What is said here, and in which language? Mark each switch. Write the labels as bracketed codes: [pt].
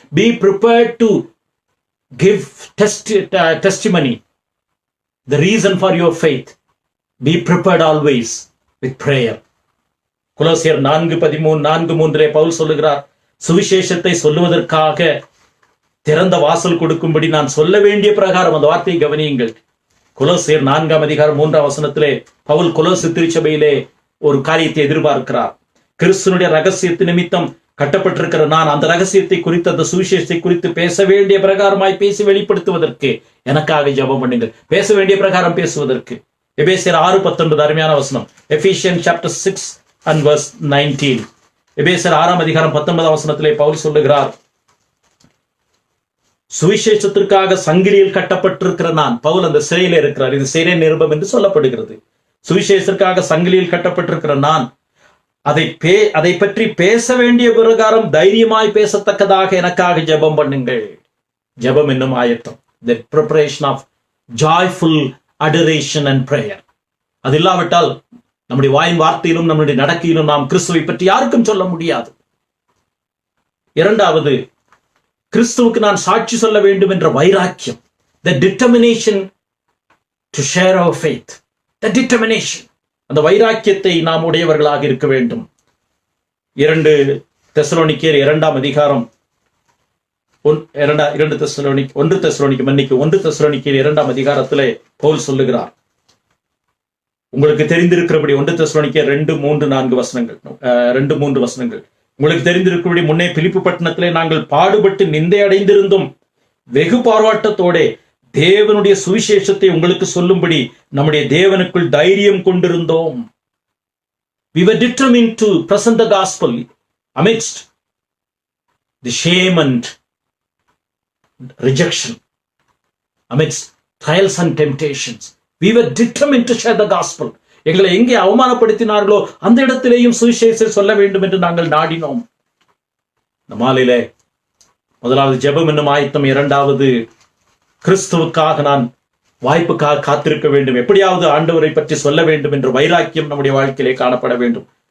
[en] Be prepared to give testimony, the reason for your faith. Be prepared always with prayer. [ta] கொலோசியர் 4:13 பவுல் சொல்லுகிறார், சுவிசேஷத்தை சொல்லுவதற்காக திறந்த வாசல் கொடுக்கும்படி நான் சொல்ல வேண்டிய பிரகாரம். அந்த வார்த்தையை கவனியுங்கள். கொலோசியர் 4ஆம் அதிகாரம் 3ஆம் வசனத்திலே பவுல் கொலோசு திருச்சபையிலே ஒரு காரியத்தை எதிர்பார்க்கிறார். கிறிஸ்துனுடைய ரகசியத்து நிமித்தம் கட்டப்பட்டிருக்கிற நான் அந்த ரகசியத்தை குறித்து, அந்த சுவிசேஷத்தை குறித்து பேச வேண்டிய பிரகாரமாய் பேசி வெளிப்படுத்துவதற்கு எனக்காக ஜெபம் பண்ணுங்கள். பேச வேண்டிய பிரகாரம் பேசுவதற்கு. எபேசியர் 6:19 அருமையான வசனம். [en] Ephesians chapter 6 and verse 19. [ta] எபேசியர் 6ஆம் அதிகாரம் 19ஆம் வசனத்திலே பவுல் சொல்லுகிறார், சுவிசேஷத்திற்காக சங்கிலியில் கட்டப்பட்டிருக்கிற நான். பவுல் அந்த சிறையில இருக்கிறார். இது சிறை நிருபம் என்று சொல்லப்படுகிறது. சுவிசேஷத்திற்காக சங்கிலியில் கட்டப்பட்டிருக்கிற நான் அதை பற்றி பேச வேண்டிய பிரகாரம் தைரியமாய் பேசத்தக்கதாக எனக்காக ஜெபம் பண்ணுங்கள். ஜெபம் என்னும் ஆயத்தம். [en] The preparation of joyful adoration and prayer. [ta] அது இல்லாவிட்டால் நம்முடைய வாயின் வார்த்தையிலும் நம்முடைய நடக்கையிலும் நாம் கிறிஸ்துவை பற்றி யாருக்கும் சொல்ல முடியாது. இரண்டாவது, கிறிஸ்துவுக்கு நான் சாட்சி சொல்ல வேண்டும் என்ற வைராக்கியம். [en] The determination to share our faith. The determination. [ta] அந்த வைராக்கியத்தை நாம் உடையவர்களாக இருக்க வேண்டும். 2 தெசலோனிக்கேயர் 2ஆம் அதிகாரம் 1 தெசலோனிக்கேயர் 2ஆம் அதிகாரத்திலே பவுல் சொல்லுகிறார், உங்களுக்கு தெரிந்திருக்கிறபடி 1 தெசலோனிக்கேயர் 2:3-4 வசனங்கள் 2-3 வசனங்கள். உங்களுக்கு தெரிந்திருக்கிறபடி முன்னே பிலிப்பு பட்டணத்திலே நாங்கள் பாடுபட்டு நிந்தை அடைந்திருந்தும் வெகு பாராட்டத்தோட தேவனுடைய சுவிசேஷத்தை உங்களுக்கு சொல்லும்படி நம்முடைய தேவனுக்குள் தைரியம் கொண்டிருந்தோம். [en] We were determined to present the gospel amidst the shame and rejection, amidst trials and temptations. We were determined to share the gospel. [ta] எங்களை எங்கே அவமானப்படுத்தினார்களோ அந்த இடத்திலேயும் சுவிசேஷத்தை சொல்ல வேண்டும் என்று நாங்கள் நாடினோம். இந்த மாலையிலே முதலாவது ஜெபம் என்னும் ஆயத்தம், இரண்டாவது கிறிஸ்துவுக்காக நான் வாய்ப்புக்காக காத்திருக்க வேண்டும், எப்படியாவது ஆண்டவரை பற்றி சொல்ல வேண்டும் என்ற வைராக்கியம் நம்முடைய வாழ்க்கையிலே காணப்பட வேண்டும்.